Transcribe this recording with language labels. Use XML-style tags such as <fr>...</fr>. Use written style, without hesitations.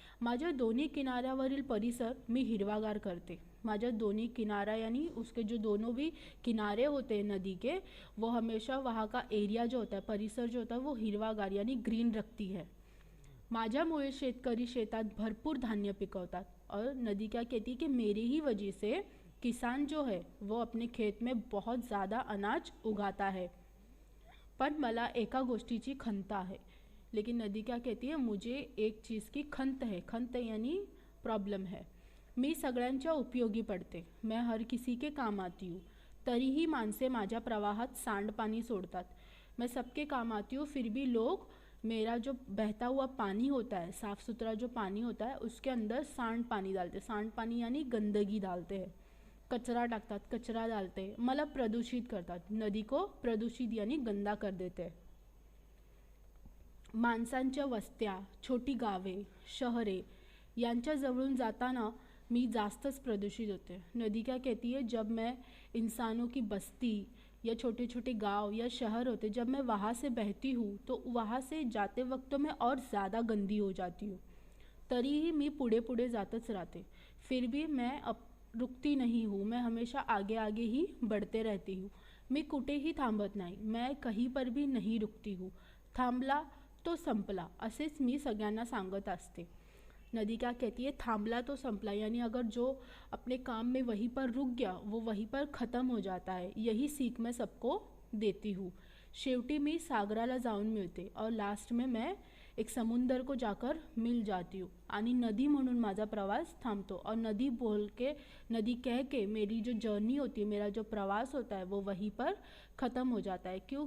<mr>माझ्या दोन्ही किनाऱ्यावरील परिसर मी हिरवागार करते,</mr> <hi>माझ्या दोनों किनारा यानी उसके जो दोनों भी किनारे होते हैं नदी के वो हमेशा वहाँ का एरिया जो होता है, परिसर जो होता है वो हिरवागार यानी ग्रीन रखती है।</hi> <mr>माझ्यामुळे शेतकरी शेतात भरपूर धान्य पिकवतात</mr> <hi>और नदी क्या कहती है कि मेरी ही वजह से किसान जो है वो अपने खेत में बहुत ज़्यादा अनाज उगाता है।</hi> <mr>पण मला एका गोष्टीची खंत आहे,</mr> <hi>लेकिन नदी क्या कहती है? मुझे एक चीज़ की खंत है, खंत यानी प्रॉब्लम है।</hi> <mr>मी सगळ्यांच्या उपयोगी पडते,</mr> <hi>मैं हर किसी के काम आती हूँ।</hi> <mr>तरीही माणसे माझ्या प्रवाहात सांडपाणी सोडतात,</mr> <hi>मैं सबके काम आती हूँ फिर भी लोग मेरा जो बहता हुआ पानी होता है, साफ़ सुथरा जो पानी होता है उसके अंदर सांडपाणी डालते, सांडपाणी यानी गंदगी डालते हैं।</hi> <mr>कचरा टाकतात,</mr> <hi>कचरा डालते,</hi> <mr>मला प्रदूषित करतात,</mr> <hi>नदी को प्रदूषित यानी गंदा कर देते हैं।</hi> <mr>माणसांच्या वस्त्या, छोटी गावे, शहरे यांच्या जवळून जाताना मी जास्तच प्रदूषित होते।</mr> <hi>नदी क्या कहती है? जब मैं इंसानों की बस्ती या छोटे छोटे गांव या शहर होते, जब मैं वहाँ से बहती हूँ तो वहाँ से जाते वक्त तो मैं और ज़्यादा गंदी हो जाती हूँ।</hi> <mr>तरीही मी पुढे पुढे जातच राहते,</mr> <hi>फिर भी मैं अब रुकती नहीं हूँ, मैं हमेशा आगे आगे ही बढ़ते रहती हूँ।</hi> <mr>मी कुठेही थांबत नाही,</mr> <hi>मैं कहीं पर भी नहीं रुकती हूँ।</hi> <mr>थांबला तो संपला, असेच मी सगळ्यांना सांगत असते।</mr> <hi>नदी क्या कहती है?</hi> <mr>थांबला तो संपला</mr> <hi>यानी अगर जो अपने काम में वहीं पर रुक गया वो वहीं पर ख़त्म हो जाता है, यही सीख मैं सबको देती हूँ।</hi> <mr>शेवटी मी सागराला जाऊन मिळते</mr> <hi>और लास्ट में मैं एक समुंदर को जाकर मिल जाती हूँ।</hi> <mr>आणि नदी म्हणून माझा प्रवास थांबतो</mr> <hi>और नदी बोल के, नदी कह के मेरी जो जर्नी होती है, मेरा जो प्रवास होता है वो वहीं पर ख़त्म हो जाता है। क्यों?</hi>